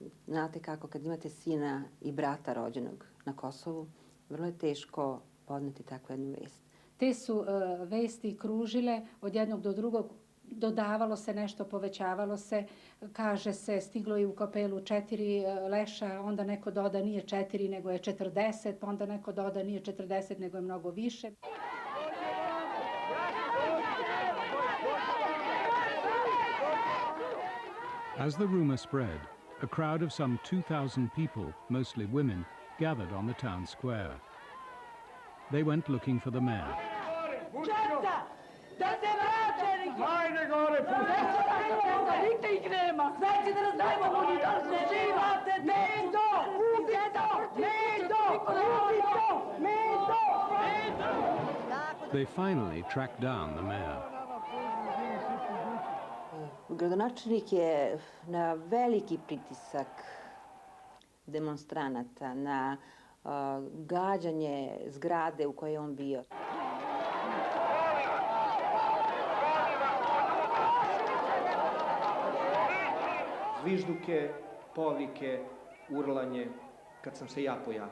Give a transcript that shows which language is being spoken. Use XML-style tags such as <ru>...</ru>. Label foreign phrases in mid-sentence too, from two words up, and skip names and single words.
<sr>Znate kako, kad imate sina i brata rođenog na Kosovu, vrlo je teško podneti takvu jednu vest. Te su vesti kružile od jednog do drugog, dodavalo se nešto, povećavalo se, kaže se stiglo je u kapelu 4 leša, onda neko doda nije 4 nego je 40, onda neko doda nije 40 nego je mnogo više.</sr> <en>As the rumor spread, a crowd of some 2,000 people, mostly women, gathered on the town square. They went looking for the mayor. They finally tracked down the mayor.</en> <sr>Gradonačelnik je na veliki pritisak demonstranata, na gađanje zgrade u kojoj je on bio. Zvižduke, povike, urlanje, kad sam se ja pojavio.</sr>